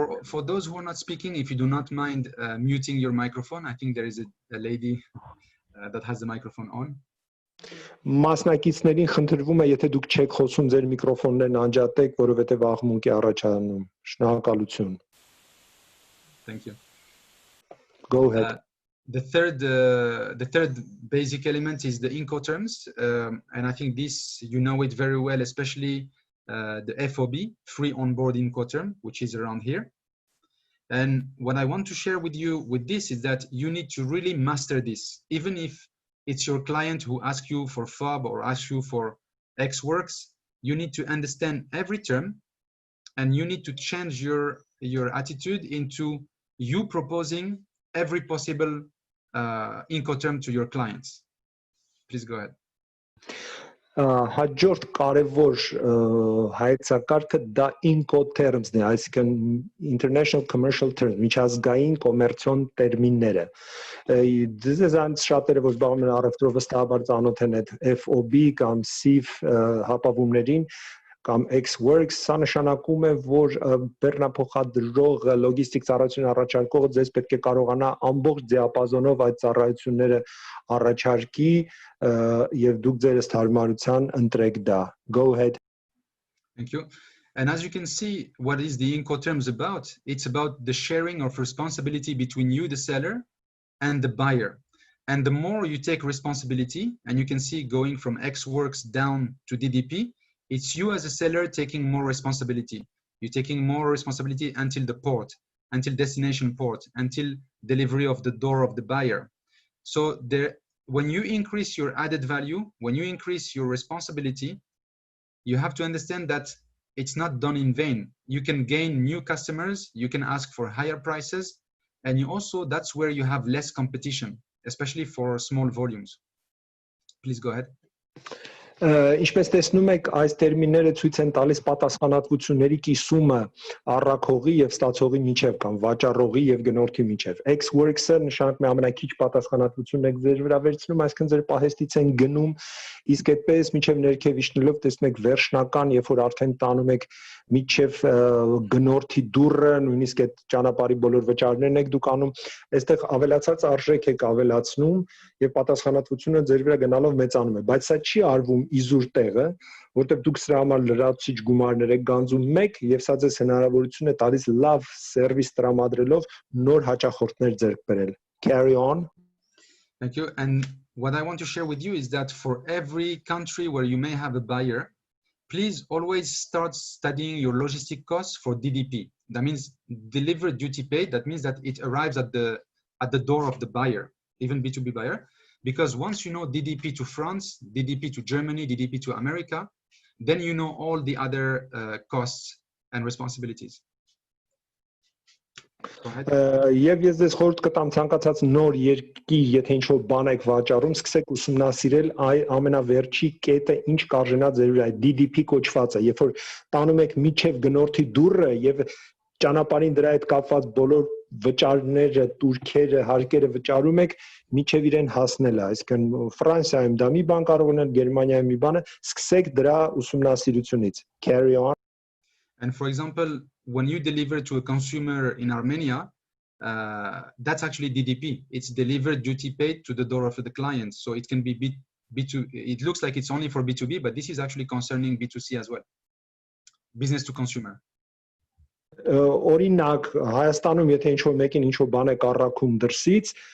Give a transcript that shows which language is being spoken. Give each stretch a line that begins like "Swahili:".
English: For those who are not speaking, if you do not mind muting your microphone, I think there is a lady that has the microphone on.
Armenian: Մասնակիցներին խնդրվում է, եթե դուք չեք խոսում, ձեր միկրոֆոններն անջատեք, որովհետև աղմուկ է առաջանում։ Շնորհակալություն։
English: Thank you. Go ahead. The third basic element is the Incoterms, and I think this you know it very well, especially the FOB, free onboard Incoterm, which is around here. And what I want to share with you with this is that you need to really master this. Even if it's your client who asks you for FOB or asks you for X works, you need to understand every term, and you need to change your attitude into you proposing every possible Incoterm to your clients. Please go ahead.
Armenian: Հաջորդ կարևոր հայեցակարգը դա Incoterms-ն է, այսինքն
English: international commercial terms,
Armenian: միջազգային կոմերցիոն տերմինները։ Դες այն շատերը որ զբաղվում են առևտրով վստահաբար ծանոթ են այդ FOB կամ CIF հապավումներին կամ X-Works, սա նշանակում է, որ բեռնափոխադրողը, լոգիստիկ ծառայություն առաջարկողը ձեզ պետք է կարողանա ամբողջ դիապազոնով այդ ծառայությունները առաջարկի եւ դուք ձեր հարմարության ընտրեք դա.
English: Go ahead. Thank you. And as you can see, what is the Incoterms about? It's about the sharing of responsibility between you, the seller, and the buyer. And the more you take responsibility, and you can see going from X-Works down to DDP, it's you as a seller taking more responsibility. You're taking more responsibility until the port, until destination port, until delivery of the door of the buyer. So when you increase your added value, when you increase your responsibility, you have to understand that it's not done in vain. You can gain new customers, you can ask for higher prices, and you also, that's where you have less competition, especially for small volumes. Please go ahead.
Armenian: Ինչպես տեսնում եք, այս տերմինները ցույց են տալիս պատասխանատվությունների կիսումը առաքողի եւ ստացողի միջև կամ վաճառողի եւ գնորդի միջև։ X-Works-ը նշանակում է ամենաքիչ պատասխանատվությունն եք ձեր վրա վերցնում, այսինքն ձեր պահեստից են գնում, իսկ այդպես միջև ներքև իջնելով տեսնում եք վերջնական, երբ որ արդեն տանում եք միջև գնորդի դուռը, նույնիսկ այդ ճանապարհի բոլոր վճարներն եք դուք անում, այստեղ ավելացած արժեք եք ավելացնում եւ պատասխանատվությունը ձեր վրա գնալով մեծանում է, բայց սա չի արվում իզուր տեղը, որտեղ դուք սրա համար լրացուցիչ գումարներ եք գանձում մեկ եւ սա ձեզ հնարավորություն է տալիս լավ սերվիս տրամադրելով նոր հաճախորդներ ձեռք բերել։
English: Carry on. Thank you. And what I want to share with you is that for every country where you may have a buyer, please always start studying your logistic costs for DDP. That means delivered duty paid. That means that it arrives at the door of the buyer, even B2B buyer. Because once you know DDP to France, DDP to Germany, DDP to America, then you know all the other costs and responsibilities.
Armenian: Եվ ես ձեզ խորհուրդ կտամ ցանկացած նոր երկիր, եթե ինչ-որ բան եք վաճառում, սկսեք ուսումնասիրել ամենավերջի կետը ինչ կարժենա ձեր վրա, DDP կոչվածը, երբ որ տանում եք միջև գնորդի դուռը եւ ճանապարհին դրա հետ կապված բոլոր վճարները, տուրքերը, հարկերը վճարում եք, միջև իրեն հասնելը, այսինքն Ֆրանսիայում դա մի բան կարող է, Գերմանիայում մի բանը, սկսեք դրա ուսումնասիրությունից.
English: Carry on. And for example, when you deliver to a consumer in Armenia, that's actually DDP. It's delivered duty paid to the door of the client. So it can be B2. It looks like it's only for B2B, but this is actually concerning B2C as well. Business to consumer.
Armenian: Օրինակ Հայաստանում եթե ինչ-որ մեկին ինչ-որ բան եք առաքում դրսից